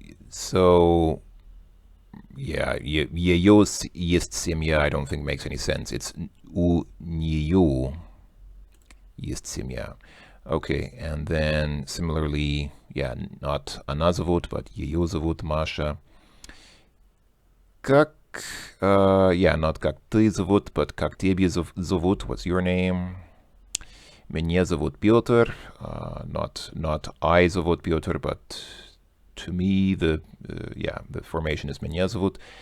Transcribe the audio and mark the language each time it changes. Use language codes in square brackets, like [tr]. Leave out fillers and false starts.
[en] So yeah, [ru] ее есть семья [en] I don't think makes any sense. It's [ru] у нее есть семья. [en] Okay, and then similarly, yeah, not [ru] она зовут, [en] but [ru] ее зовут Маша. Как [en] yeah, not [ru] как ты зовут, [en] but [ru] как тебя зовут, [en] what's your name? [ru] Меня зовут Петр, [en] not I зовут Петр, but to me, the formation is [ru] меня зовут.